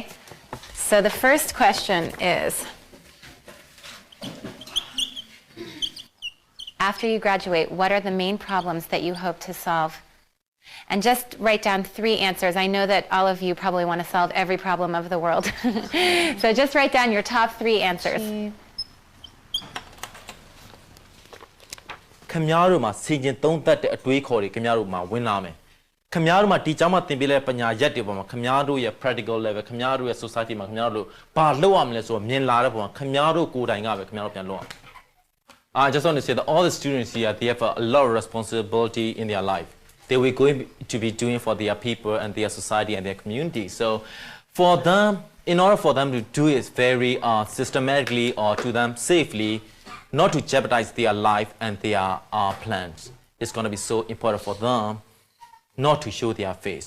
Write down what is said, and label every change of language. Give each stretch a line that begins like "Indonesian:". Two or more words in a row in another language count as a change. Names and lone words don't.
English: So the first question is, after you graduate, what are the main problems that you hope to solve? And just write down three answers. I know that all of you probably want to solve every problem of the world. So just write down your top three answers.
Burmese: ခင်ဗျားတို့မှာစီကျင်သုံးသက်တဲ့အတွေးခေါ်တွေခင်ဗျားတို့မှာဝင်လာမယ်ခင်ဗျားတို့မှာဒီကြောင့်မှသင်ပေးတဲ့ပညာရက်တွေပေါ်မှာခင်ဗျားတို့ရဲ့
English: practical level
Burmese: ခင်ဗျားတို့ရဲ့ society မှာခင်ဗျားတို့ဘာလုပ်ရမလဲဆိုတော့မြင်လာတဲ့ပုံမှာခင်ဗျားတို့ကိုယ်တိုင်ကပဲခင်ဗျားတို့ပြန်လုပ်ရမယ်
English: I just want to say that all the students here they have a lot of responsibility in their life they were going to be doing for their people and their society and their community so for them in order for them to do it very systematically or to them safely not to jeopardize their life and their plans it's going to be so important for them not to show their face.